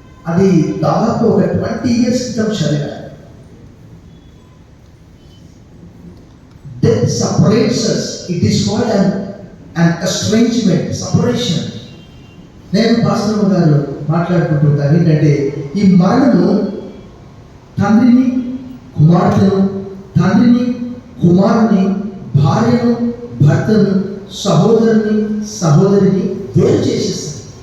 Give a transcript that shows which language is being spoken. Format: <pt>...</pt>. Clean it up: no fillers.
<te>అది దాదాపు ఒక 20 years క్రితం చదివా.</te> <en>Death separates us. It is called an estrangement, separation.</en> <te>నేను పాస్టర్ గారు మాట్లాడుకుంటుంటాను ఏంటంటే, ఈ మరణము తండ్రిని కుమార్తెను, తండ్రిని కుమారుని, భార్యను భర్తను, సహోదరిని వేరు చేసేస్తుంది.</te>